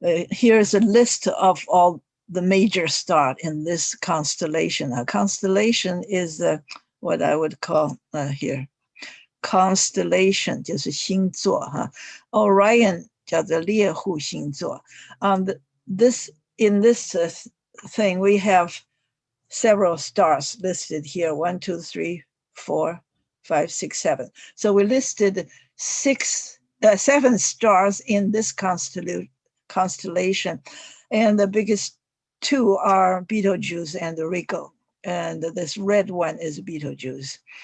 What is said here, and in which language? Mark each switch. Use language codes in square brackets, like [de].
[en] Here's a list of all the major stars in this constellation. A constellation is what I would call here constellation, [zh] 就是星座哈。 Orion 叫做猎户星座。 [en] In this thing, we have several stars listed here: 1, 2, 3, 4, 5, 6, 7. So we listed 6 seven stars in this constellation, and the biggest two are Betelgeuse and Rigel, and this red one is Betelgeuse.